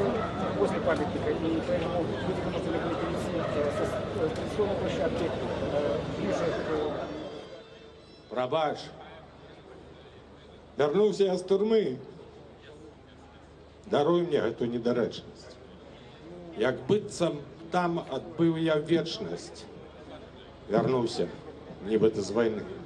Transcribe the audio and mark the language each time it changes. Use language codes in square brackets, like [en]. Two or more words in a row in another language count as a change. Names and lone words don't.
[ru] возле памятника, и поэтому люди вынуждены были перейти с традиционной площадки ближе к... [be] Прабач, вярнуўся я з турмы. Даруй мне гэту недарэчнасць. Як быццам там адбыў я вечнасць. Вярнуўся, нібыта з вайны.